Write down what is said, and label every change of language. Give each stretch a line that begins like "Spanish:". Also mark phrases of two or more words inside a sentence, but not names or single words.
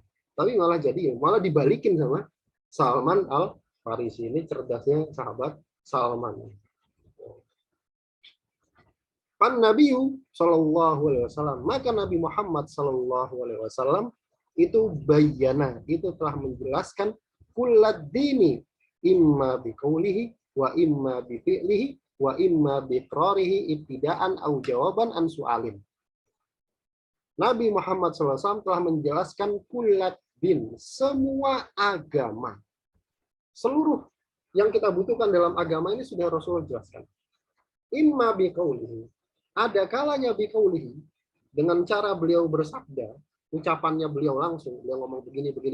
Indonesian: Malah dibalikin sama Salman Al-Farisi. Ini cerdasnya sahabat Salman. Pan Nabi
Arabic: صلى الله عليه وسلم,
Indonesian: maka Nabi Muhammad
Arabic: صلى الله عليه وسلم
Indonesian: itu bayana, itu telah menjelaskan
Arabic: كل الدين إما بقوله وإما بفعله وإما بإقراره ابتداء أو جوابا عن سؤال.
Indonesian: Nabi Muhammad SAW telah menjelaskan
Arabic: كل الدين,
Indonesian: semua agama. Seluruh yang kita butuhkan dalam agama ini sudah Rasulullah jelaskan.
Arabic: إما بقوله,
Indonesian: ada kalanya biqaulihi, dengan cara beliau bersabda, ucapannya beliau langsung, beliau ngomong begini.